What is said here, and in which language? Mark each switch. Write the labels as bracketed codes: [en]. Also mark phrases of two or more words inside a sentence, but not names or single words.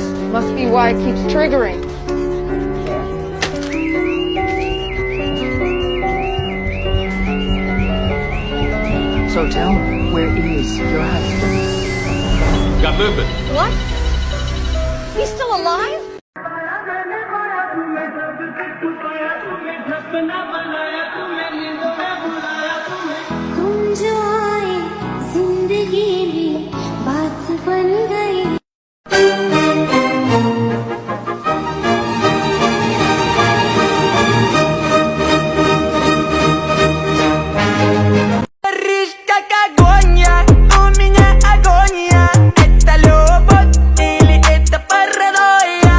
[en] Must be why it keeps triggering. So tell me, where is your husband? Got movement. What? He's still alive? [hi] तुम जो आए जिंदगी में बात बन गई [ru] Ришка агония, у меня агония. Это любовь или это паранойя?